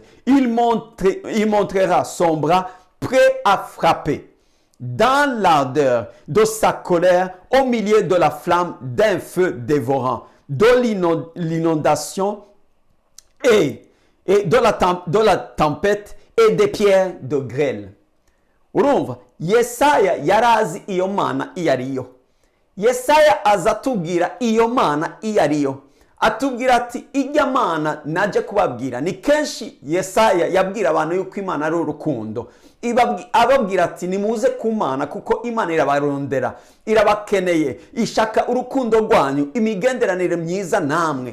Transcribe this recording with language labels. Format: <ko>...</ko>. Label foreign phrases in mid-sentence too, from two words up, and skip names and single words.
<fr>Il montrera son bras prêt à frapper. Dans l'ardeur de sa colère, au milieu de la flamme d'un feu dévorant, de l'inondation et de la tempête et des pierres de grêle.</fr> <rw>Urumva, Yesaya yarazi iyo Mana iyo ariyo. Yesaya azatubwira iyo Mana iyo ariyo. Atubwira ati ijya Mana naje kubabwira. Ni kenshi Yesaya yabwira abantu yuko Imana ari urukundo. Ababwira ati nimuze ku Mana kuko Imana irabarondera, irabakeneye, ishaka urukundo rwanyu, imigenderanire myiza namwe.</rw>